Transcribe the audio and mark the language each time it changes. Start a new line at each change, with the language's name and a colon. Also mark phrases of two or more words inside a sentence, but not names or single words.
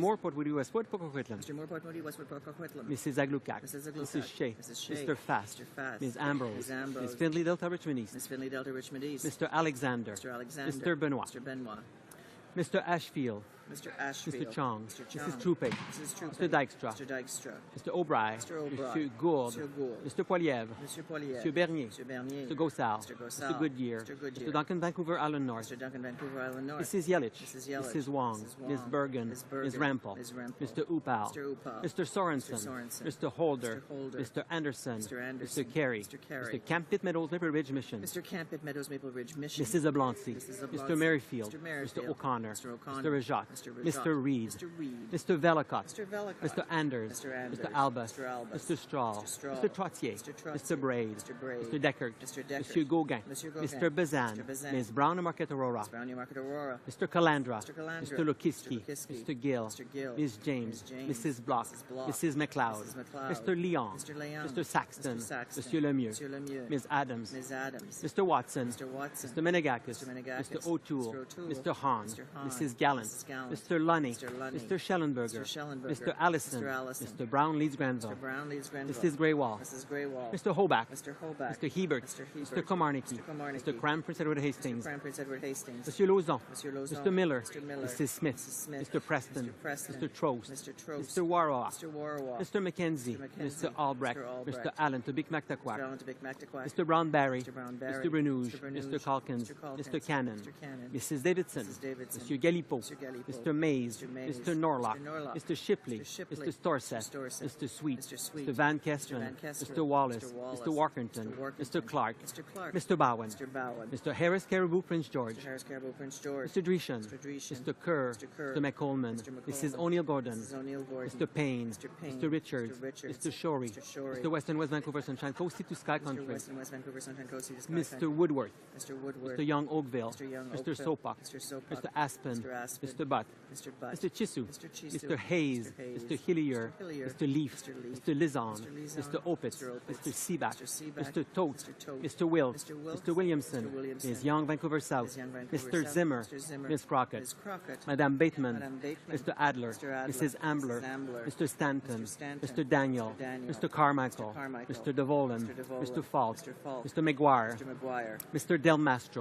English: Moore Port Woody Westwood Pocahontas. Mr. Moore Port Moody Westwood Pocahontas. Mrs. Aglukat. Mrs. Aglukat. Mrs. Shea. Mrs. Shea. Mr. Fast. Mr. Fast. Ms. Ambrose. Ms. Ambrose. Ms. Findlay Delta Richmond East. Ms. Finley Delta Richmond East. Mr. Alexander. Mr. Alexander. Mr. Benoit. Mr. Benoit. Mr. Ashfield. Mr. Ashfield. Mr. Chong. Mr. Chong. Mrs. Trupe. Mrs. Trupe. Mr. Dykstra. Mr. Dykstra. Mr. O'Brien. Mr. O'Brien. Mr. Gourde. Mr. Gourde. Mr. Poilievre. Mr. Poilievre. Mr. Bernier. Mr. Bernier. Mr. Gossal. Mr. Gossal. Mr. Goodyear. Mr. Goodyear. Mr. Duncan Vancouver Island North. Mr. Duncan Vancouver Island North. Mrs. Yelich. Mrs. Yelich. Mrs. Wong. Mrs. Wong. Ms. Bergen. Ms. Bergen. Ms. Rampel. Ms. Rampel. Mr. Upal. Mr. Upal. Mr. Sorensen. Mr. Sorensen. Mr. Holder. Mr. Holder. Mr. Anderson. Mr. Anderson. Mr. Carey. Mr. Carey. Mr. Camp Pitt Meadows Maple Ridge Mission. Mr. Camp Pitt Meadows Maple Ridge Mission. Mrs. Ablancy. Mrs. Ablancy. Mr. Merrifield. Mr. Merrifield. Mr. O'Connor. Mr. O'Connor. Mr. Rajat. Mr. Rajat. Mr. Reed. Mr. Reed. Mr. Velicott. Mr. Velicott. Mr. Anders. Mr. Anders. Mr. Albus. Mr. Albus. Mr. Strahl. Mr. Strahl. Mr. Trottier. Mr. Trottier. Mr. Braid. Mr. Braid. Mr. Deckert. Mr. Deckert. Monsieur Gauguin. Mr. Gauguin. Mr. Bazan. Mr. Bazan. Ms. Brown and Marquette Aurora. Ms. Brown, Market Aurora. Mr. Calandra. Mr. Calandra. Mr. Lukiski. Mr. Lukiski. Mr. Gill. Mr. Gill. Ms. James. Ms. James. Mrs. Block. Mrs. Block. Mrs. McLeod. Mrs. McLeod. Mr. Leon. Mr. Leon. Mr. Saxton. Mr. Saxton. Monsieur Lemieux. Mr. Lemieux. Ms. Adams. Ms. Adams. Mr. Watson. Mr. Watson. Mr. Menegakis. Mr. Menegakis. Mr. O'Toole. Mr. O'Toole. Mr. Hahn. Mr. Hahn. Mrs. Gallant. Mrs. Gallant. Mr. Lunny. Mr. Lunny. Mr. Schellenberger. Mr. Schellenberger. Mr. Allison. Mr. Allison. Mr. Brown Leeds Granville. Mr. Brown Leeds Grenville. Mrs. Greywall. Mrs. Greywall. Mr. Hoback. Mr. Hoback. Mr. Hebert. Mr. Hebert. Mr. Komarnicki. Mr. Komarnicki. Mr. Crown Prince Edward Hastings. Mr. Crown Prince Edward Hastings. Monsieur Lauzon. Monsieur Lauzon. Mr. Miller. Mr. Miller. Mrs. Smith. Mrs. Smith. Mr. Preston. Mr. Preston. Mr. Trost. Mr. Trost. Mr. Warrock. Mr. Warrock. Mr. McKenzie. Mr. McKenzie. Mr. Albrecht. Mr. Albrecht. Mr. Allen to Big Mr. Mactaquac. Allen to Big Mactaquac. Mr. Brown Barry. Mr. Brown Barry. Mr. Bernouge. Mr. Bernouge. Mr. Calkins. Mr. Calkins. Mr. Cannon. Mr. Cannon. Mrs. Davidson. Mrs. Davidson. Mr. Galipo. Mr. Galipo. Mr. Mays. Mr. Mays. Mr. Norlock. Mr. Norlock. Mr. Shipley. Mr. Shipley. Mr. Storseth. Mr. Storseth. Mr. Sweet. Mr. Sweet. Mr. Van Kesteren. Mr. Van Kesteren. Mr. Wallace. Mr. Wallace. Mr. Walkerton. Mr. Walkerton. Mr. Clark. Mr. Clark. Mr. Bowen. Mr. Bowen. Mr. Harris Caribou Prince George. Mr. Harris Caribou Prince George. Mr. Dreeshan. Mr. Dreeshan. Mr. Kerr. Mr. Kerr. Mr. McColeman. Mr. McColeman. Mrs. O'Neill Gordon. Mrs. O'Neill Gordon. Mr. Payne. Mr. Payne. Mr. Richards. Mr. Richards. Mr. Shorey. Mr. Shorey. Mr. Western West Vancouver Sunshine Coast to Sky Country. Mr. Western West Vancouver Sunshine Coast to Sky Mr. Country. Woodworth. Mr. Woodworth. Mr. Young Oakville. Mr. Young Mr. Oakville. Sopak. Mr. Sopak. Mr. Aspen. Mr. Aspen. Mr. Butt. Mr. Butt. Mr. Chisu. Mr. Chisu. Mr. Hayes. Mr. Hayes. Mr. Hillier. Mr. Hillier. Mr. Leaf. Mr. Leaf. Mr. Lizon. Mr. Lizon. Mr. Opitz. Mr. Opitz. Mr. Seaback. Mr. Seaback. Mr. Tote. Mr. Tote. Mr. Wilt. Mr. Wilt. Mr. Williamson. Mr. Williamson. Ms. Young, Vancouver South. Ms. Young, Vancouver Mr. South. Zimmer. Mr. Zimmer. Ms. Crockett. Ms. Crockett. Madame Bateman. Madame Bateman. Mr. Adler. Mr. Adler. Mrs. Ambler. Mrs. Ambler. Mr. Stanton. Mr. Stanton. Mr. Daniel. Mr. Daniel. Mr. Carmichael. Mr. Carmichael. Mr. DeVolen. Mr. DeVolen. Mr. Falk. Mr. Falk. Mr. McGuire. Mr. McGuire. Mr. Del Mastro.